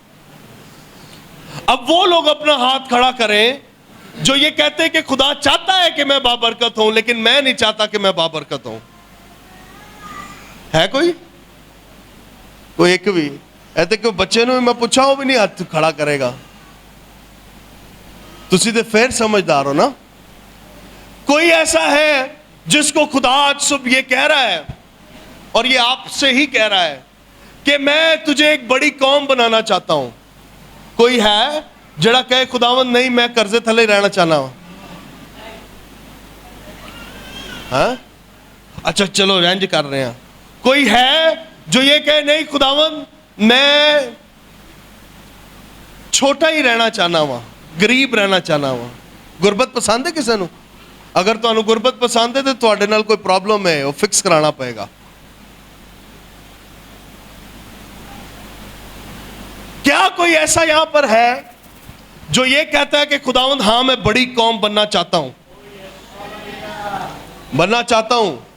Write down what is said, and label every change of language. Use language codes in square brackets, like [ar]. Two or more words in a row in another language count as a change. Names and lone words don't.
[ur] اب وہ لوگ اپنا ہاتھ کھڑا کریں جو یہ کہتے ہیں کہ خدا چاہتا ہے کہ میں بابرکت ہوں, لیکن میں نہیں چاہتا کہ میں بابرکت ہوں. ہے کوئی ایک بھی ایسے کہ بچے نے میں پوچھا ہوں بھی نہیں ہاتھ کھڑا کرے گا؟ [pa] تسی تے پھر سمجھدار ہو نا. [ur] کوئی ایسا ہے جس کو خدا آج صبح یہ کہہ رہا ہے, اور یہ آپ سے ہی کہہ رہا ہے کہ میں تجھے ایک بڑی قوم بنانا چاہتا ہوں, کوئی ہے [pa] جڑا کہے خداوند نہیں میں قرضے تھلے رہنا چاہنا ہوں؟ [ur] ہاں اچھا چلو رینج کر رہے ہیں. کوئی ہے جو یہ کہے نہیں خداوند میں چھوٹا ہی رہنا چاہنا ہوں، غریب رہنا چاہنا ہوں؟ [pa] غربت پسند ہے کسی نو؟ [ur] اگر تمہیں غربت پسند ہے تو [pa] تواڈے نال کوئی پرابلم ہے، [ur] وہ فکس کرانا پائے گا. کیا کوئی ایسا یہاں پر ہے جو یہ کہتا ہے کہ خداوند ہاں میں بڑی قوم بننا چاہتا ہوں، بننا چاہتا ہوں؟